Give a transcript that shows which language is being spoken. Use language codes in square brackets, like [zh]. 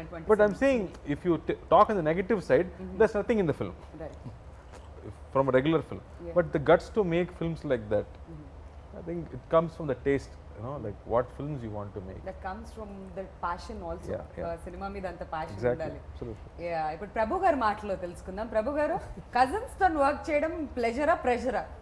[en] But I'm saying if you talk in the negative side, there's nothing in the film from a regular film. But the guts to make films like that, I think it comes from the taste. Like what films you want to make. That comes from the passion also. Yeah. [te] Cinema మీద అంత passion [en] Exactly. [te] ఉండాలి. [en] Absolutely. [te] Yeah. ఇప్పుడు ప్రభు గారి మాటలో తెలుసుకుందాం. ప్రభు గారు, cousins తో work చేయడం ప్లెజరా ప్రెషరా?